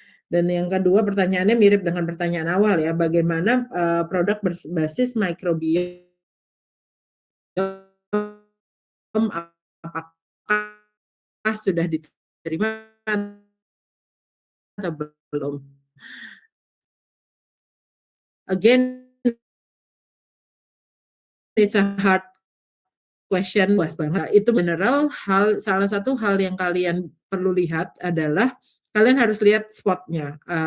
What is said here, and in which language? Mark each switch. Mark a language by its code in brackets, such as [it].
[id] Dan yang kedua pertanyaannya mirip dengan pertanyaan awal ya, bagaimana produk berbasis microbiome apakah sudah diterima atau belum? [en] Again, it's a hard question, [id] luas banget. Itu general salah satu hal yang kalian perlu lihat adalah kalian harus lihat spotnya.